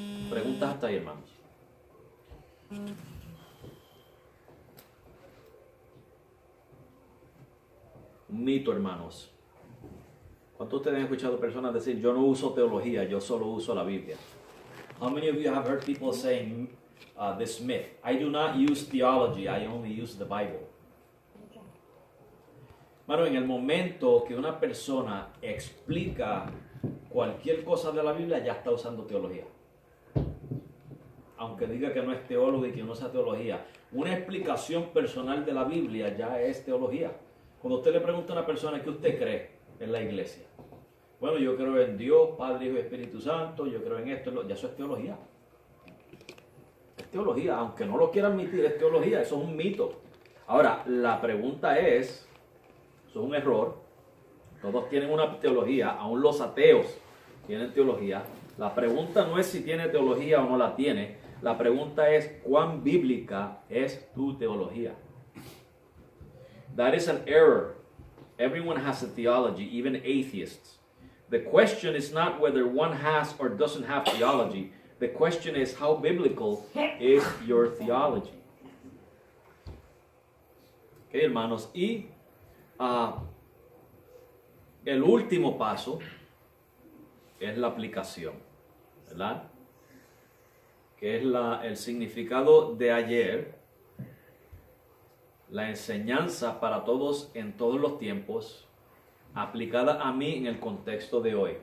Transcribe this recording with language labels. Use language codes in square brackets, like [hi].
[es] Preguntas hasta ahí, hermanos. Un mito, hermanos. ¿Cuántos de ustedes han escuchado personas decir, yo no uso teología, yo solo uso la Biblia? [en] How many of you have heard people saying this myth? I do not use theology, I only use the Bible. [es] Bueno, en el momento que una persona explica cualquier cosa de la Biblia, ya está usando teología. Aunque diga que no es teólogo y que no usa teología. Una explicación personal de la Biblia ya es teología. Cuando usted le pregunta a una persona ¿qué usted cree en la iglesia? Bueno, yo creo en Dios, Padre, Hijo y Espíritu Santo, yo creo en esto, ya eso es teología. Es teología, aunque no lo quiera admitir, es teología, eso es un mito. Ahora, la pregunta es, eso es un error, todos tienen una teología, aún los ateos tienen teología. La pregunta no es si tiene teología o no la tiene, la pregunta es cuán bíblica es tu teología. [en] That is an error. Everyone has a theology, even atheists. The question is not whether one has or doesn't have theology. The question is how biblical is your theology. [es] Okay, hermanos. Y el último paso es la aplicación, ¿verdad? Que es el significado de ayer, la enseñanza para todos en todos los tiempos, aplicada a mí en el contexto de hoy.